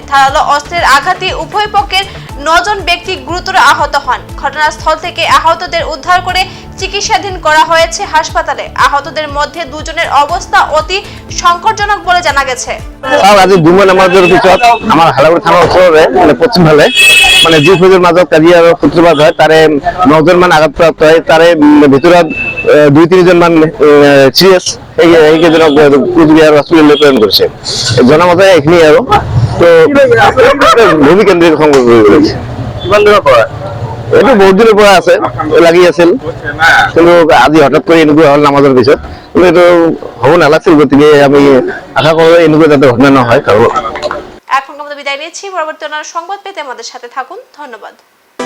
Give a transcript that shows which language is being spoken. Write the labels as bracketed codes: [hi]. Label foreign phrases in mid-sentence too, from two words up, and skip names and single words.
[bn] ধারালো অস্ত্রের আঘাতে উভয় পক্ষের 9 জন ব্যক্তি গুরুতর আহত হন। ঘটনাস্থল থেকে আহতদের উদ্ধার করে চিকিৎসাধীন করা হয়েছে হাসপাতালে। আহতদের মধ্যে 2 জনের অবস্থা অতি সংকটজনক বলে জানা গেছে। [as] আজ দুমন নামাজের পিছত আমার হালাকুড়া থানা অঞ্চলে পশ্চিম ফালে দুই ফৌজের মাজত কাজিয়ার সূত্রপাত হয়। তারে 9 জন মান আঘাতপ্রাপ্ত হয়। তারে ভিতৰত 2-3 জন মান সিরিয়াস এইকেইজনক কোচবিহার হস্পিটালে প্রেরণ কৰিছে। জনামতে এইখিনি আৰু তো ভূমি কেন্দ্রিক সংঘর্ষ হৈ গৈছে। কিমান দিনৰ পৰা? এইটো বহুত দিনৰ পৰা আছে, লাগি আছিল, কিন্তু আজি [bn] হঠাৎ করে [as] এনেকুৱা হল নামাজের পিছত। কিন্তু এইটো হব নালাগছিল, গতিকে আমি আশা কৰো এনেকুৱা যাতে ঘটনা নহয়। [bn] এখন আমরা বিদায় নিচ্ছি। পরবর্তী সংবাদ পেতে আমাদের সাথে থাকুন। ধন্যবাদ।